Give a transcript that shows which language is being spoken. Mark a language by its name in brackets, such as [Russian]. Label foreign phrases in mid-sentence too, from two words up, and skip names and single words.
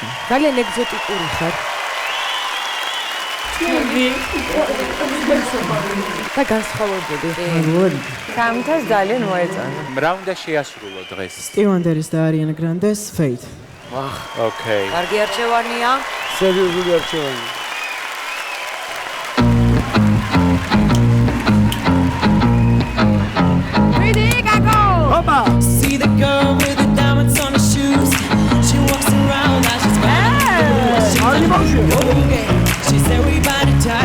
[Georgian] ძალიან ეგზოტიკური ხარ. და განსხვავებული. გამთას ძალიან მოეწონა. რა უნდა შეასრულო დღეს? Stevie Wonderis და Ariana Grande's Fate. ოკეი. კარგი არჩევანია. სერიოზული არჩევანი. [English] See the girl with the diamonds on her shoes. She walks around like she's she's everybody type.